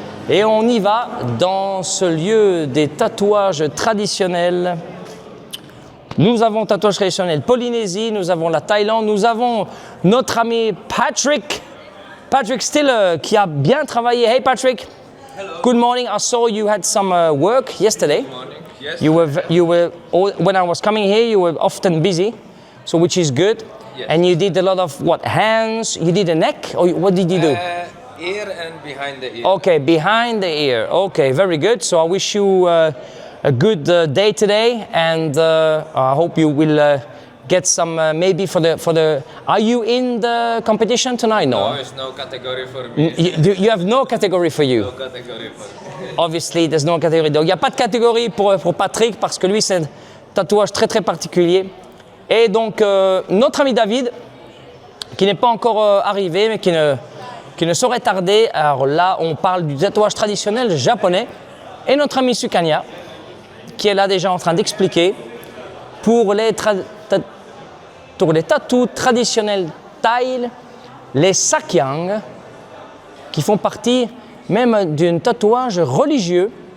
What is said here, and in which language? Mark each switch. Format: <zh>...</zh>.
<fr>Et on y va dans ce lieu des tatouages traditionnels. Nous avons tatouage traditionnel Polynésie, nous avons la Thaïlande, nous avons notre ami Patrick Stiller qui a bien travaillé.</fr> <en>Hey Patrick. Hello. Good morning. I saw you had some work yesterday. Good morning. Yes. You were when I was coming here, you were often busy, so which is good. Yes. And you did a lot of what, hands? You did a neck, or what did you do? Ear and behind the ear. Okay, behind the ear. Okay, very good. So I wish you a good day today, and I hope you will get some maybe for the. Are you in the competition tonight? No, there's no category for me. You have no category for you. No category for me. Obviously, there's no category.</en> <fr>Donc il n'y a pas de catégorie pour Patrick parce que lui c'est un tatouage très très particulier. Et donc notre ami David, qui n'est pas encore arrivé, mais qui ne saurait tarder. Alors là, on parle du tatouage traditionnel japonais. Et notre ami Sukanya, qui est là déjà en train d'expliquer pour les tatous traditionnels thaïs, les sakyang, qui font partie même d'un tatouage religieux.</fr>